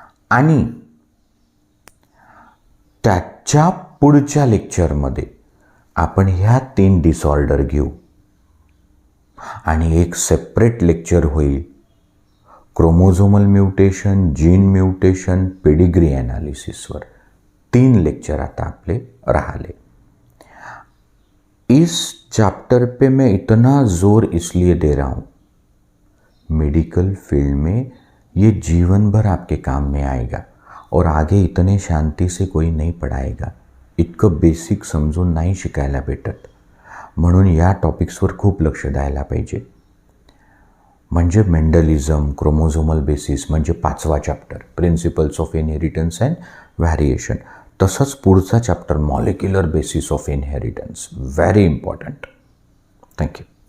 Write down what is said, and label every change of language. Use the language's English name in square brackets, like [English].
[Marathi] आणि त्याच्या पुढच्या लेक्चरमध्ये आपण ह्या 3 डिसऑर्डर घेऊ आणि एक सेपरेट लेक्चर होईल chromosomal mutation, gene mutation, pedigree ॲनालिसिसवर. 3 lecture आता आपले रहाले. [Hindi] इस चैप्टर पे मैं इतना जोर इसलिए दे रहा हूँ, मेडिकल फील्ड में ये जीवन भर आपके काम में आएगा और आगे इतने शांति से कोई नहीं पढ़ाएगा. [Marathi] इतकं बेसिक समजून नाही शिकायला भेटत. म्हणून या टॉपिक्सवर खूप लक्ष द्यायला पाहिजे. म्हणजे मेंडलिझम, क्रोमोझोमल बेसिस म्हणजे 5वा chapter, principles of inheritance and variation. तसंच पुढचा chapter molecular basis of inheritance, [English] Very important. [Marathi] Thank you.